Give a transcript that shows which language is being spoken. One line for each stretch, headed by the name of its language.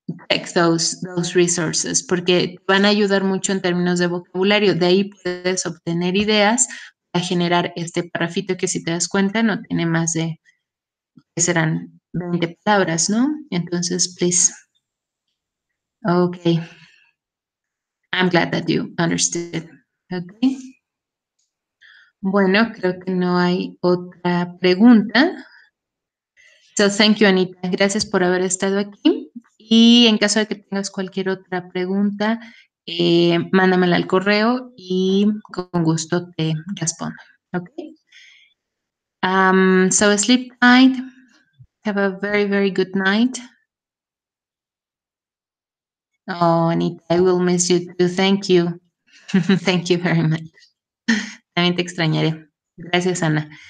English: Check those resources,
Spanish: porque van a ayudar mucho en términos de vocabulario. De ahí puedes obtener ideas para generar este parrafito que si te das cuenta no tiene más de, que serán 20 palabras, ¿no? Entonces,
English: please. Okay. I'm glad that you understood. Okay.
Spanish: Bueno, creo que no hay otra pregunta.
English: So, thank you,
Spanish: Anita. Gracias por haber estado aquí. Y en caso de que tengas cualquier otra pregunta, mándamela al correo y con gusto te respondo.
English: Okay. So sleep tight. Have a very, very good night. Oh, Anita, I will miss you too. Thank you. Thank you very much.
Spanish: También te extrañaré. Gracias, Ana.